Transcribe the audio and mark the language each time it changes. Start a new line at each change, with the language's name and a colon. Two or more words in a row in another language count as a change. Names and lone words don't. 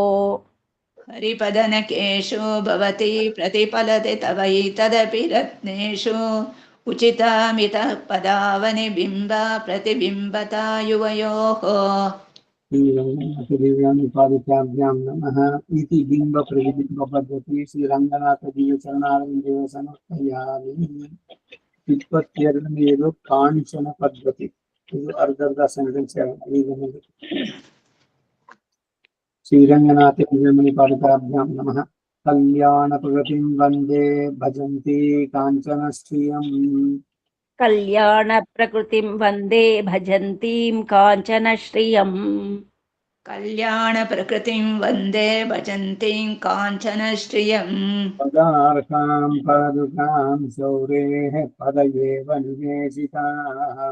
Sanskrit: हरिपदनकेषु भवति प्रतिफलति तवैतदपि रत्नेषु उचितामितः पदावनि बिम्ब प्रतिबिम्बता युवयोः श्रीरङ्गनाथदेव्यानुपादिकाभ्यां नमः इति बिम्ब प्रतिबिम्ब पद्धति ಶ್ರೀರಂಗನಾಥದೀಯ ಸಮರ್ಪಯಾಮಿ
Kannada: 22ನೇದು ಕಾಂಚನ ಪದ್ಧತಿ ಇದು ಅರ್ಧ ಸೆಂಟೆನ್ಸ್ ಈಗ
Sanskrit: ಶ್ರೀರಂಗನಾಥ ದಿವ್ಯಮಣಿಪಾದಿಕಾಭ್ಯಾಂ ನಮಃ ಕಲ್ಯಾಣ ಪ್ರಗತಿಂ ವಂದೇ ಭಜಂತಿ ಕಾಂಚನ ಶ್ರಿಯಂ कल्याण प्रकृतिं वन्दे भजन्तीं काञ्चनश्रियम् कल्याणप्रकृतिं वन्दे भजन्तीं काञ्चनश्रियम् पदार्कां पादुकां शौरेः पदयेव निवेशिताम्